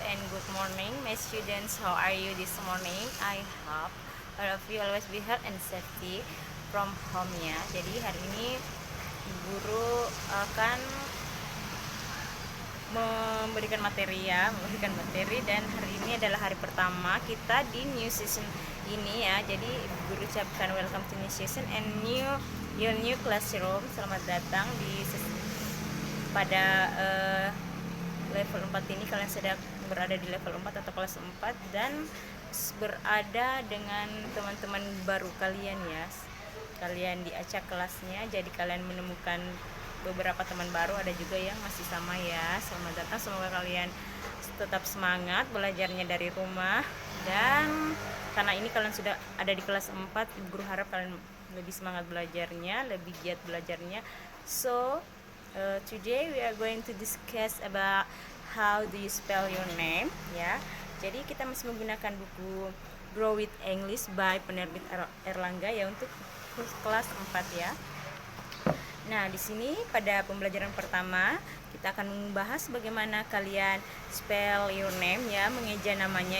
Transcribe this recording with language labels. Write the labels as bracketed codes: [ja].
[en] And good morning, my students. How are you this morning? I hope all of you always be healthy and safety from home ya. [id] Jadi hari ini guru akan memberikan materi dan hari ini adalah hari pertama kita di new season ini ya. Jadi guru ucapkan [en] welcome to new season and your new classroom. [id] Selamat datang di pada level 4 ini. Kalian sedang berada di level 4 atau kelas 4 dan berada dengan teman-teman baru kalian ya. Kalian diacak kelasnya, jadi kalian menemukan beberapa teman baru, ada juga yang masih sama ya. Selamat datang, semoga kalian tetap semangat belajarnya dari rumah. Dan karena ini kalian sudah ada di kelas 4, guru harap kalian lebih semangat belajarnya, lebih giat belajarnya. [en] So today we are going to discuss about how do you spell your name ya. [id] Jadi kita masih menggunakan buku Grow with English by penerbit Erlangga ya untuk kelas 4 ya. Nah, di sini pada pembelajaran pertama kita akan membahas bagaimana kalian [en] spell your name [id] ya, mengeja namanya.